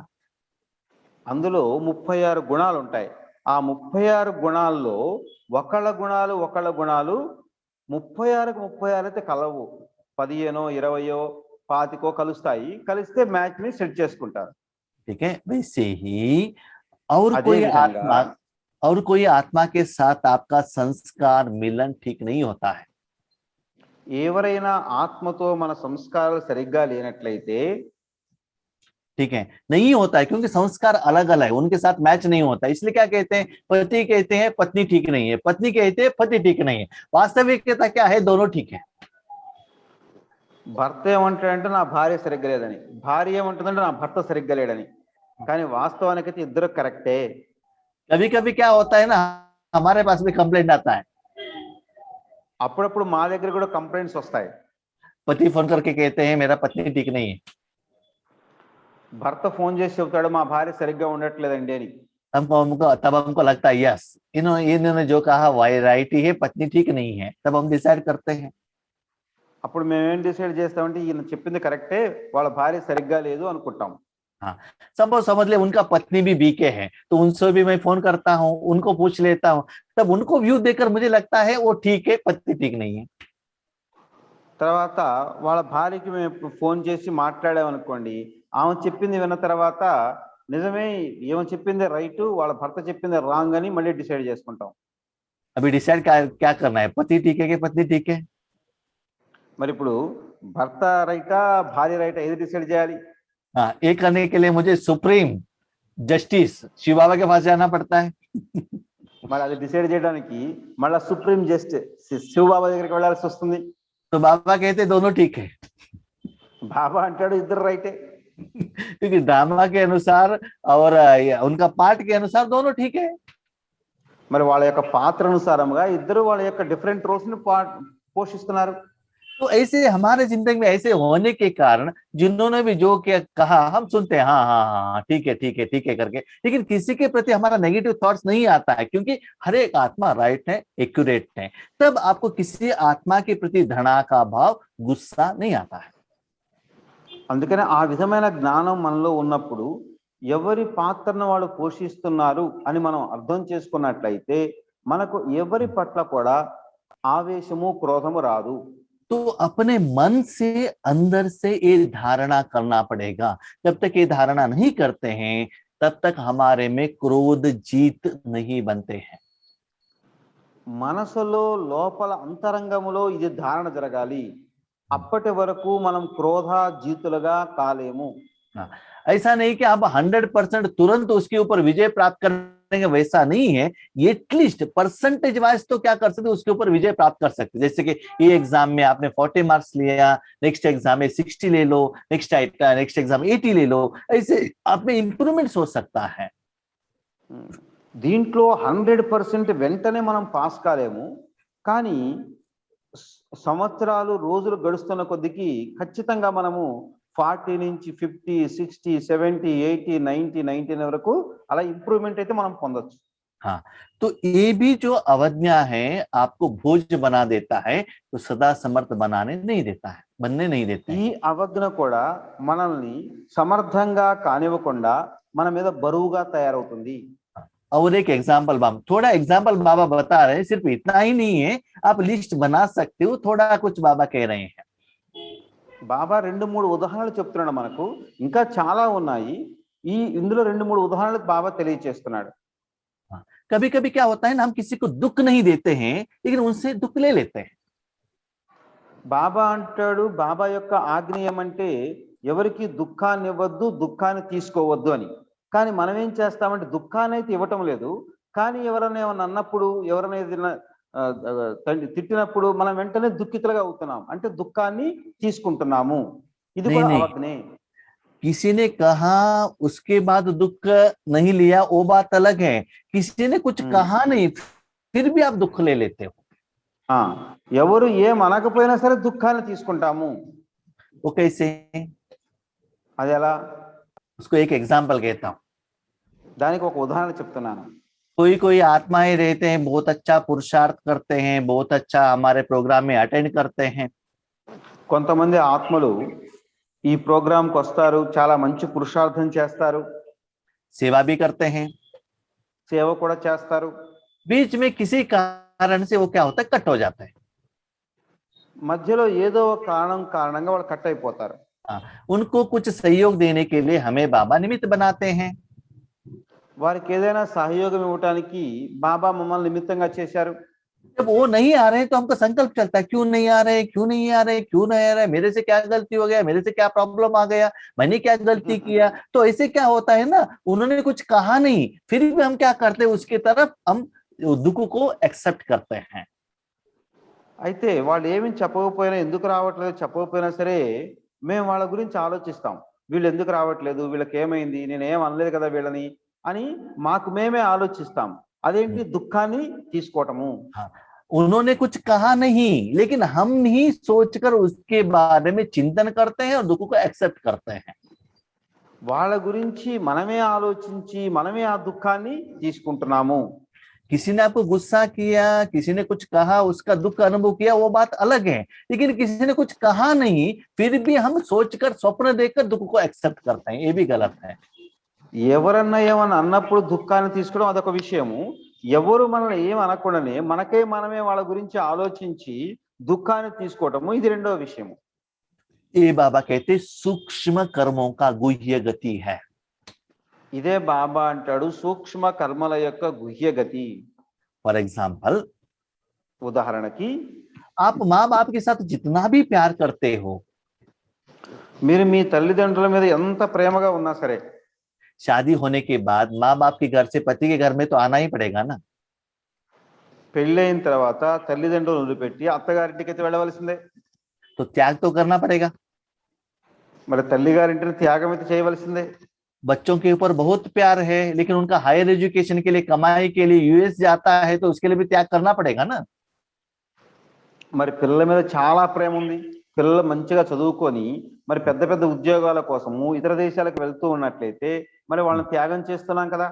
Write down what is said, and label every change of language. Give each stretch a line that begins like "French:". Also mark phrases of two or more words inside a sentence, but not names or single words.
Telugu: అందులో 36 గుణాలు ఉంటాయి. ఆ 36 గుణాల్లో ఒకళ్ళ గుణాలు 36కు 36 అయితే కలవు. 15 20 25 కలుస్తాయి. కలిస్తే మ్యాచ్ ని సెట్ చేసుకుంటారు.
Hindi: ठीक है, वैसे ही और कोई आत्मा के साथ आपका संस्कार मिलन ठीक नहीं होता है।
Telugu: ఎవరైనా ఆత్మతో మన సంస్కారాలు సరిగ్గా లేనట్లయితే
Hindi: ठीक है, नहीं होता है, क्योंकि संस्कार अलग अलग है, उनके साथ मैच नहीं होता। इसलिए क्या कहते हैं, पति कहते हैं पत्नी ठीक नहीं है, पत्नी कहते हैं पति ठीक नहीं है। वास्तविकता क्या है, दोनों ठीक है।
Telugu: భర్త ఏమంటాడంటే నా భార్య సరిగ్గా లేదని, భార్య ఏమంటుందంటే నా భర్త సరిగ్గా లేడని. కానీ వాస్తవానికైతే ఇద్దరు కరెక్టే.
Hindi: कभी कभी क्या होता है ना, हमारे पास भी कंप्लेंट आता है,
Telugu: అప్పుడప్పుడు మా దగ్గర కూడా కంప్లైంట్స్ వస్తాయి.
Hindi: पति फोन करके कहते हैं मेरा पत्नी ठीक नहीं है।
Telugu: భర్త ఫోన్ చేసి చెబుతాడు మా భార్య సరిగ్గా ఉండట్లేదండి అని.
Hindi: तब हमको लगता है यस, इन्होंने जो कहा वाई राइट ही है, पत्नी ठीक नहीं है। तब हम डिसाइड करते हैं।
Telugu: అప్పుడు మేమేం డిసైడ్ చేస్తామంటే ఈయన చెప్పింది కరెక్టే, వాళ్ళ భార్య సరిగ్గా లేదు అనుకుంటాం.
Hindi: हाँ, समझ ले उनका पत्नी भी बीके है, तो उनसे भी मैं फोन करता हूँ, उनको पूछ लेता हूँ, तब उनको व्यू देकर मुझे लगता है वो ठीक है, पत्नी ठीक नहीं है।
Telugu: తర్వాత వాళ్ళ భార్యకి మేము ఫోన్ చేసి మాట్లాడామనుకోండి, ఆమె చెప్పింది విన్న తర్వాత నిజమే ఏమో చెప్పింది రైట్, వాళ్ళ భర్త చెప్పింది రాంగ్ అని మళ్ళీ డిసైడ్ చేసుకుంటాం.
Hindi: अभी डिसाइड क्या करना है, पति ठीक है कि पत्नी ठीक है?
Telugu: మరి ఇప్పుడు భర్త రైటా భార్య రైటా ఏది డిసైడ్ చేయాలి?
Hindi: हाँ, ये करने के लिए मुझे
English: Supreme Justice
Hindi: शिव बाबा के पास जाना पड़ता है।
Telugu: మరి అది డిసైడ్ చేయడానికి మళ్ళా
English: Supreme Justice
Telugu: శివబాబా దగ్గరికి వెళ్ళాల్సి వస్తుంది.
Hindi: तो बाबा कहते दोनों ठीक है.
Telugu: బాబా అంటాడు ఇద్దరు రైటే.
Hindi: क्योंकि ड्रामा के अनुसार और उनका पार्ट के अनुसार दोनों ठीक है.
Telugu: మరి వాళ్ళ యొక్క పాత్ర అనుసారంగా ఇద్దరు వాళ్ళ యొక్క
English: different roles
Telugu: ని పోషిస్తున్నారు.
Hindi: तो ऐसे हमारे जिंदगी में ऐसे होने के कारण जिन्होंने भी जो क्या कहा हम सुनते हैं, हाँ हाँ हाँ ठीक है ठीक है ठीक है करके, लेकिन किसी के प्रति हमारा
English: negative thoughts
Hindi: नहीं आता है, क्योंकि हर एक आत्मा राइट है, एक्यूरेट है. तब आपको किसी आत्मा के प्रति घृणा का भाव, गुस्सा नहीं आता है.
Telugu: అందుకనే ఆ విధమైన జ్ఞానం మనలో ఉన్నప్పుడు ఎవరి పాత్రను వాళ్ళు పోషిస్తున్నారు అని మనం అర్థం చేసుకున్నట్లయితే మనకు ఎవరి పట్ల కూడా ఆవేశము క్రోధము రాదు.
Hindi: तो अपने मन से अंदर से ये धारणा करना पड़ेगा. जब तक ये धारणा नहीं करते हैं तब तक हमारे में क्रोध जीत नहीं बनते हैं.
Telugu: మనసులో లోపల అంతరంగములో ఇది ధారణ జరగాలి. అప్పటి వరకు మనం క్రోధ జీతులుగా కాలేము.
Hindi: ऐसा नहीं कि आप 100% तुरंत उसके ऊपर विजय प्राप्त करेंगे, वैसा नहीं है.
English: at least percentage wise
Hindi: तो क्या कर सकते, उसके ऊपर विजय प्राप्त कर सकते. जैसे कि ये एग्जाम में आपने 40 मार्क्स लिया,
English: next exam
Hindi: में 60 ले लो,
English: next exam
Hindi: 80 ले लो, ऐसे आप में इंप्रूवमेंट हो सकता है.
Telugu: దీంట్లో 100% వెంటనే మనం పాస్ కాలేము. కానీ సంవత్సరాలు రోజులు గడుస్తున్న కొద్దికి ఖచ్చితంగా మనము 40 నుంచి 50, 60, 70, 80, 90, 99 వరకు అలా ఇంప్రూవ్మెంట్ అయితే మనం పొందొచ్చు.
Hindi: हाँ, तो ये भी जो अवज्ञा है आपको भोज बना देता है, तो सदा समर्थ बनने नहीं देता है.
Telugu: ఈ అవజ్ఞ కూడా మనల్ని సమర్థంగా కానివ్వకుండా మన మీద బరువుగా తయారవుతుంది.
Hindi: और एक एग्जाम्पल बाबा, थोड़ा एग्जाम्पल बाबा बता रहे हैं, सिर्फ इतना ही नहीं है, आप लिस्ट बना सकते हो. थोड़ा कुछ बाबा कह रहे हैं.
Telugu: బాబా 2-3 ఉదాహరణలు చెప్తున్నాడు మనకు. ఇంకా చాలా ఉన్నాయి. ఇందులో 2-3 ఉదాహరణలు బాబా తెలియజేస్తున్నాడు.
Hindi: कभी कभी क्या होता है ना, हम किसी को दुख नहीं देते हैं लेकिन उनसे दुख ले लेते हैं.
Telugu: బాబా అంటాడు, బాబా యొక్క ఆజ్ఞ ఏమంటే ఎవరికి దుఃఖాన్ని ఇవ్వద్దు, దుఃఖాన్ని తీసుకోవద్దు అని. కానీ మనం ఏం చేస్తామంటే దుఃఖాన్ని అయితే ఇవ్వటం లేదు, కానీ ఎవరైనా ఏమన్నా అన్నప్పుడు, ఎవరైనా ఏదైనా తిట్టినప్పుడు మనం వెంటనే దుఃఖితులుగా అవుతున్నాం. అంటే దుఃఖాన్ని తీసుకుంటున్నాము. ఇది కూడా అవజ్ఞే.
Hindi: किसी ने कहा उसके बाद दुख नहीं लिया, वो बात अलग है. किसी ने कुछ कहा नहीं फिर भी आप दुख ले लेते हो.
Telugu: ఎవరు ఏం అనకపోయినా సరే దుఃఖాన్ని తీసుకుంటాము.
Hindi: वो कैसे?
Telugu: అది ఎలా?
Hindi: उसको एक एग्जाम्पल कहता हूँ.
Telugu: దానికి ఒక ఉదాహరణ చెప్తున్నాను.
Hindi: कोई आत्माएं रहते हैं, बहुत अच्छा पुरुषार्थ करते हैं, बहुत अच्छा हमारे प्रोग्राम में अटेंड करते हैं.
Telugu: కొంతమంది ఆత్మలు ఈ ప్రోగ్రామ్ కి వస్తారు, చాలా మంచి పురుషార్థం చేస్తారు,
Hindi: सेवा भी करते हैं,
Telugu: సేవ కూడా చేస్తారు.
Hindi: बीच में किसी कारण से वो क्या होता है, कट हो जाता है.
Telugu: మధ్యలో ఏదో కారణంగా వాళ్ళు కట్ అయిపోతారు.
Hindi: उनको कुछ सहयोग देने के लिए हमें बाबा निमित्त बनाते हैं.
Telugu: వారికి ఏదైనా సహయోగం ఇవ్వడానికి బాబా మమ్మల్ని నిమిత్తంగా చేశారు.
Hindi: जब वो नहीं आ रहे तो हमको संकल्प चलता है, क्यों नहीं आ रहे, क्यों नहीं आ रहे, क्यों नहीं आ रहे, मेरे से क्या गलती हो गया, मेरे से क्या प्रॉब्लम आ गया, मैंने क्या गलती किया. तो ऐसे क्या होता है ना, उन्होंने कुछ कहा नहीं, फिर भी हम क्या करते हैं, उसके तरफ हम दुख को एक्सेप्ट करते हैं.
Telugu: అయితే వాళ్ళు ఏమి చెప్పకపోయినా, ఎందుకు రావట్లేదు చెప్పకపోయినా సరే మేము వాళ్ళ గురించి ఆలోచిస్తాం. వీళ్ళు ఎందుకు రావట్లేదు, వీళ్ళకి ఏమైంది, నేనేం అనలేదు కదా వీళ్ళని అని మాకు మేమే ఆలోచిస్తాం. అదేంటి దుఃఖాన్ని తీసుకోవటము.
Hindi: उन्होंने कुछ कहा नहीं लेकिन हम ही सोचकर उसके बारे में चिंतन करते हैं और दुख को एक्सेप्ट करते हैं.
Telugu: వాళ్ళ గురించి మనమే ఆలోచించి మనమే ఆ దుఃఖాన్ని తీసుకుంటున్నాము.
Hindi: किसी ने आपको गुस्सा किया, किसी ने कुछ कहा, उसका दुख अनुभव किया, वो बात अलग है. लेकिन किसी ने कुछ कहा नहीं फिर भी हम सोचकर, स्वप्न देखकर दुख को एक्सेप्ट करते हैं, ये भी गलत है.
Telugu: ఎవరన్నా ఏమన్నా అన్నప్పుడు దుఃఖాన్ని తీసుకోవడం అదొక విషయము. ఎవరు మనల్ని ఏం అనకుండానే మనమే వాళ్ళ గురించి ఆలోచించి దుఃఖాన్ని తీసుకోవటము, ఇది రెండో విషయము.
Hindi: ये बाबा कहते सूक्ष्म कर्मों का गुह्य गति है.
Telugu: ఇదే బాబా అంటాడు సూక్ష్మ కర్మల యొక్క గుహ్య గతి.
English: for example,
Telugu: ఉదాహరణకి
Hindi: आप माँ बाप के साथ जितना भी प्यार करते हो,
Telugu: మీరు మీ తల్లిదండ్రుల మీద ఎంత ప్రేమగా ఉన్నా సరే,
Hindi: शादी होने के बाद माँ बाप के घर से पति के घर में तो आना ही पड़ेगा ना।
Telugu: పెళ్ళైన తర్వాత తల్లిదండ్రులను వదిలిపెట్టి అత్తగారింటికి అయితే వెళ్ళవలసిందే.
Hindi: तो त्याग तो करना पड़ेगा।
Telugu: మరి తల్లిగారింటిని త్యాగం అయితే చేయవలసిందే.
Hindi: बच्चों के ऊपर बहुत प्यार है, लेकिन उनका
English: higher education
Hindi: के लिए, कमाई के लिए यूएस जाता है, तो उसके लिए भी त्याग करना पड़ेगा ना।
Telugu: మరి పిల్లల మీద చాలా ప్రేమ ఉంది. పిల్లలు మంచిగా చదువుకొని మరి పెద్ద పెద్ద ఉద్యోగాల కోసము ఇతర దేశాలకు వెళ్తూ ఉన్నట్లయితే మరి వాళ్ళని త్యాగం చేస్తున్నాం కదా.